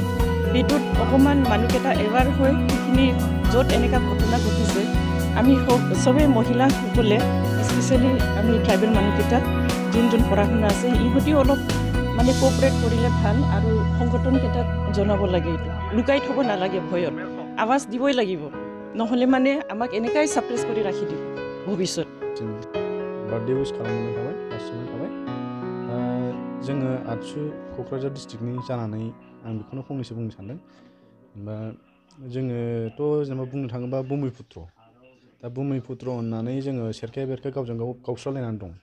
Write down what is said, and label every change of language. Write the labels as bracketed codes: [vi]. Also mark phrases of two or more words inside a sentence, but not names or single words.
[as] সেইটোত অকণমান মানুহকেইটা এৱাৰ হয়, সেইখিনি য'ত এনেকুৱা ঘটনা ঘটিছে আমি চবেই মহিলাসকলে স্পেচিয়েলি আমি ট্ৰাইবেল মানুহকেইটা যোন পঢ়া শুনা আছে ইহঁতেও অলপ মানে কোঅপাৰেট কৰিলে ভাল আৰু সংগঠনকেইটাক জনাব লাগে। এইটো লুকাই থ'ব নালাগে, ভয়ত আৱাজ দিবই লাগিব, নহ'লে মানে আমাক এনেকাই ছাপ্ৰেছ কৰি ৰাখি দিব ভৱিষ্যত। [brx] बार्थडे उइस खालामनाय थाबाय गासिबो थाबाय। जोङो आरसु क'क्राझार डिस्ट्रिक्टनि जानानै आं बेखौनो फंनैसो बुंनो सानदों। जोङोथ' जेनेबा बुंनो थाङोबा बुमिपुत्र, दा बुमिपुत्र होननानै जोङो सेरखाय बेरखाय गावजों गाव गावस्रालायनानै दं।